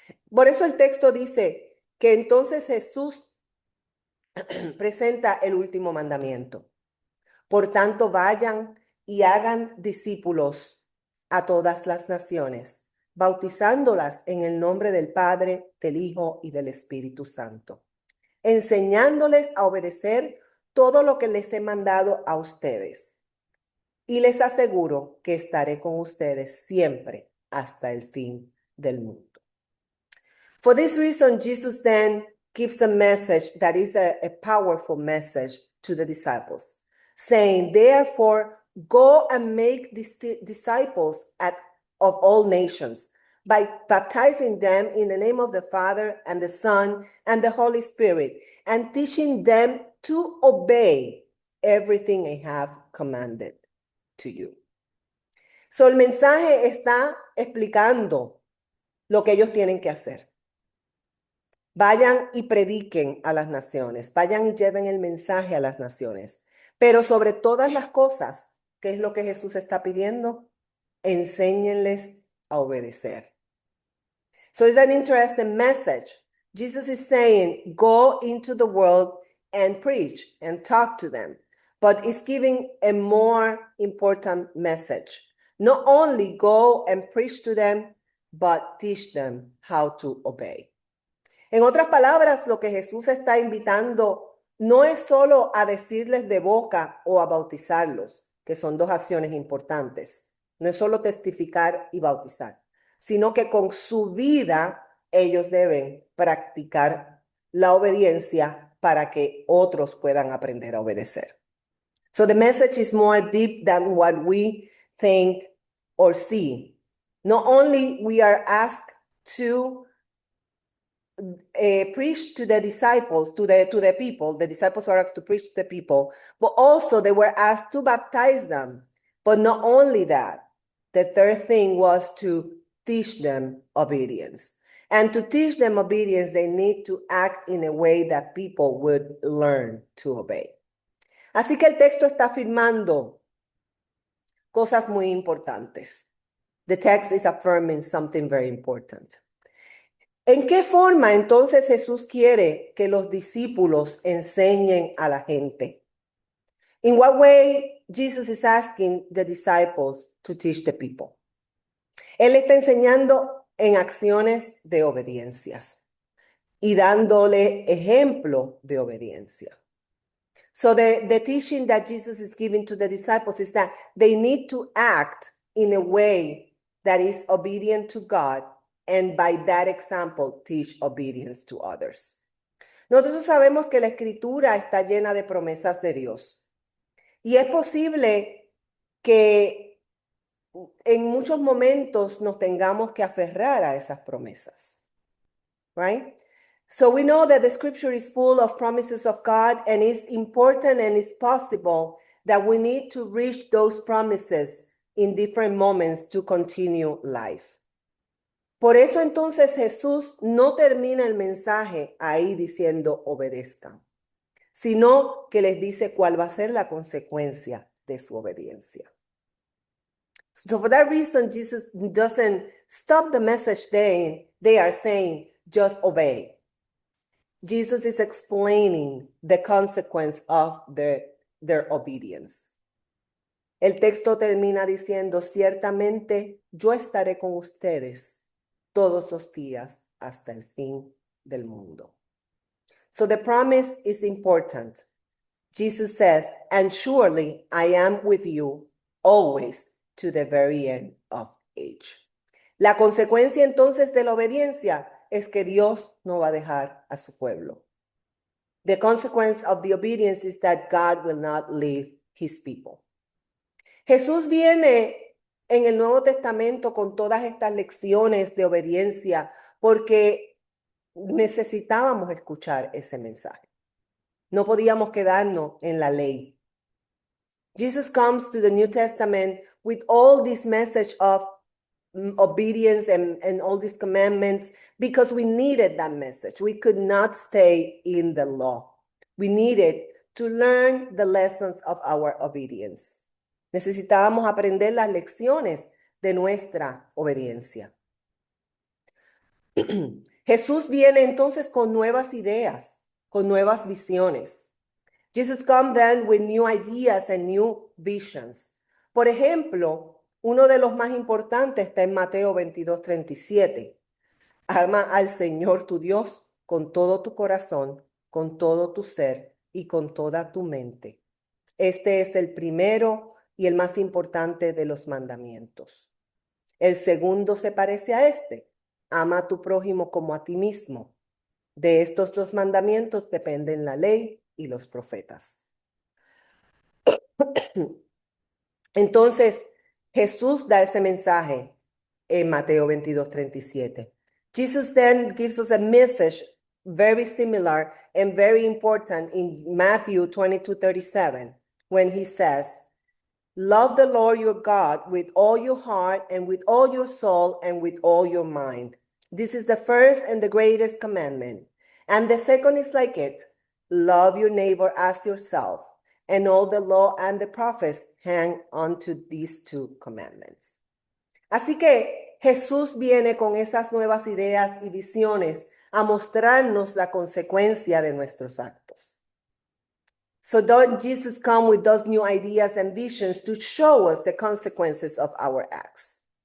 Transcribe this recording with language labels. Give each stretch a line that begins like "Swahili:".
Spanish: Por eso el texto dice que entonces Jesús presenta el último mandamiento. Por tanto, vayan y hagan discípulos a todas las naciones, bautizándolas en el nombre del Padre, del Hijo y del Espíritu Santo, enseñándoles a obedecer todo lo que les he mandado a ustedes. Y les aseguro que estaré con ustedes siempre hasta el fin del mundo.
English: For this reason, Jesus then gives a message that is a powerful message to the disciples, saying, therefore, go and make disciples of all nations by baptizing them in the name of the Father and the Son and the Holy Spirit, and teaching them to obey everything I have commanded to you.
Spanish: So el mensaje está explicando lo que ellos tienen que hacer. Vayan y prediquen a las naciones, vayan y lleven el mensaje a las naciones. Pero sobre todas las cosas, ¿qué es lo que Jesús está pidiendo? Enséñenles a obedecer.
English: So it's an interesting message. Jesus is saying, go into the world and preach and talk to them. But it's giving a more important message. Not only go and preach to them, but teach them how to obey.
Spanish: En otras palabras, lo que Jesús está invitando no es solo a decirles de boca o a bautizarlos, que son dos acciones importantes. No es solo testificar y bautizar, sino que con su vida ellos deben practicar la obediencia para que otros puedan aprender a obedecer.
English: So the message is more deep than what we think or see. Not only we are asked to preach to the disciples, to the people. The disciples were asked to preach to the people, but also they were asked to baptize them. But not only that, the third thing was to teach them obedience. And to teach them obedience, they need to act in a way that people would learn to obey.
Spanish: Así que el texto está afirmando cosas muy importantes.
English: The text is affirming something very important.
Spanish: ¿En qué forma entonces Jesús quiere que los discípulos enseñen a la gente?
English: In what way Jesus is asking the disciples to teach the people?
Spanish: Él está enseñando en acciones de obediencias y dándole ejemplo de obediencia.
English: So the teaching that Jesus is giving to the disciples is that they need to act in a way that is obedient to God, and by that example, teach obedience to others.
Spanish: Nosotros sabemos que la Escritura está llena de promesas de Dios. Y es posible que en muchos momentos nos tengamos que aferrar a esas promesas. Right?
English: So we know that the scripture is full of promises of God, and it's important and it's possible that we need to reach those promises in different moments to continue life.
Spanish: Por eso entonces Jesús no termina el mensaje ahí diciendo obedezcan, sino que les dice cuál va a ser la consecuencia de su obediencia.
English: So for that reason, Jesus doesn't stop the message they are saying, just obey. Jesus is explaining the consequence of their obedience.
Spanish: El texto termina diciendo, ciertamente yo estaré con ustedes todos los días hasta el fin del mundo.
English: So the promise is important. Jesus says, and surely I am with you always to the very end of age.
Spanish: La consecuencia entonces de la obediencia es que Dios no va a dejar a su pueblo.
English: The consequence of the obedience is that God will not leave his people.
Spanish: Jesús viene en el Nuevo Testamento con todas estas lecciones de obediencia porque necesitábamos escuchar ese mensaje. No podíamos quedarnos en la ley.
English: Jesus comes to the New Testament with all this message of obedience and all these commandments because we needed that message. We could not stay in the law. We needed to learn the lessons of our obedience.
Spanish: Necesitábamos aprender las lecciones de nuestra obediencia. Jesús viene entonces con nuevas ideas, con nuevas visiones.
English: Jesus comes then with new ideas and new visions.
Spanish: Por ejemplo, uno de los más importantes está en Mateo 22:37. Ama al Señor tu Dios con todo tu corazón, con todo tu ser y con toda tu mente. Este es el primero y el más importante de los mandamientos. El segundo se parece a este. Ama a tu prójimo como a ti mismo. De estos dos mandamientos dependen la ley y los profetas. Entonces, Jesús da ese mensaje en Mateo 22:37.
English: Jesus then gives us a message very similar and very important in Matthew 22:37, when he says, love the Lord your God with all your heart and with all your soul and with all your mind. This is the first and the greatest commandment. And the second is like it. Love your neighbor as yourself. And all the law and the prophets hang on to these two commandments.
Spanish: Así que Jesús viene con esas nuevas ideas y visiones a mostrarnos la consecuencia de nuestros actos.
English: So don't Jesus come with those new ideas and visions to show us the consequences of our acts.